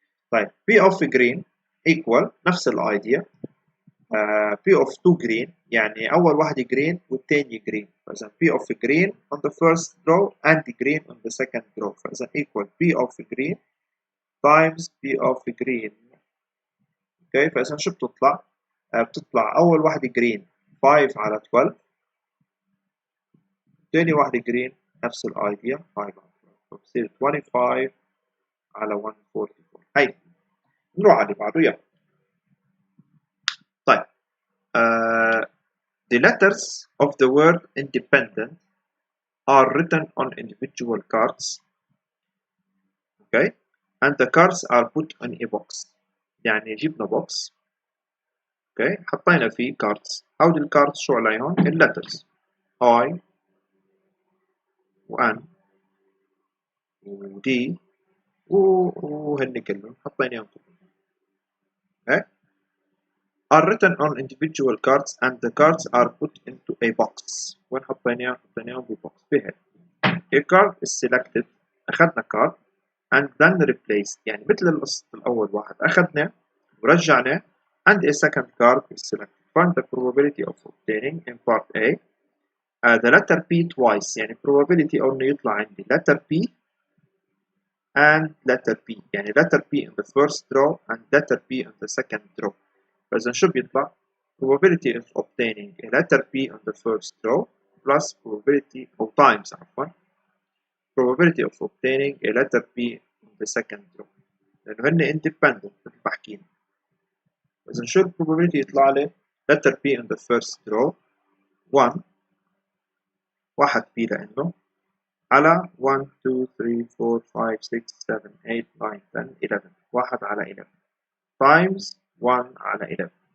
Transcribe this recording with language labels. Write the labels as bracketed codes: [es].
[en] طيب P of green equal [ar] نفس الايديا [en] P of 2 green، [ar] يعني أول واحدة green والتاني green، فإذا [en] P of green on the first row and green on the second row، فإذا equal P of green times P of green. [ar] اوكي فإذا شو بتطلع؟ بتطلع أول واحدة green 5 على 12، تاني واحدة green نفس الايديا 5 على 12، فبصير 25 على 144. هاي نروح على اللي بعده يلا. [en] طيب the letters of the word independent are written on individual cards, okay, and the cards are put in a box. [ar] يعني جبنا box، okay، حطينا فيه cards. هودي الكاردز شو عليهم؟ [en] letters I و N و D [ar] وهن كلهم حطيناهم كلهم، [en] okay، are written on individual cards and the cards are put into a box. [ar] وين حطيناهم؟ حطيناهم بbox بهيك. [en] A card is selected، [ar] أخذنا [en] card and then replaced، [ar] يعني مثل القسط الأول واحد أخذناه ورجعناه [en] and a second card is selected. Find the probability of obtaining in part A the letter P twice، [ar] يعني probability أو إنه يطلع عندي [en] letter P and letter P، يعني letter P in the first row and letter P in the second row. [ar] فإذا شو بيطلع؟ [en] probability of obtaining a letter P on the first row plus probability أو times [ar] عفوا [en] probability of obtaining a letter P on the second row، لأنه هن independent [ar] مثل ما حكينا. إذا شو probability يطلع لي letter P [en] in the first row [ar] 1 واحد P لأنه على 1 2 3 4 5 6 7 8 9 10 11 واحد على 11 times 1 على 11.